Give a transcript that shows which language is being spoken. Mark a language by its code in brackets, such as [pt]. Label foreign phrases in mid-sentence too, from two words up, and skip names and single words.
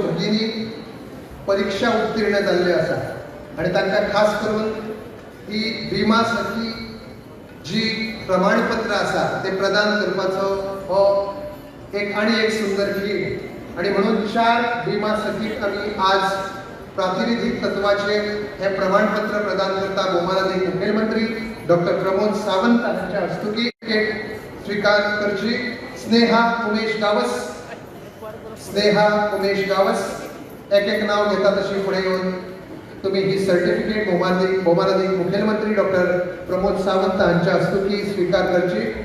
[kok] भगिनी परीक्षा उत्तीर्ण जाल्ल्यो आसा आणि तांकां खास करून ही विमा सखी जी प्रमाणपत्र आसा ते प्रदान करपाचो हो एक सुंदर खेळ आणि म्हणून 4 विमा सखीक आम्ही आज प्रातिनिधिक तत्वाचे हे प्रमाणपत्र प्रदान करता भूमानाधिक मुख्यमंत्री डॉक्टर प्रमोद सावंत यांच्या हस्तुकी स्वीकार करची। स्नेहा उमेश गावस एक नाव घेता तशी पुढे येऊन तुम्ही ही सर्टिफिकेट भूमानाधिक मुख्यमंत्री डॉक्टर प्रमोद सावंत यांच्या हस्तुकी स्वीकार करची।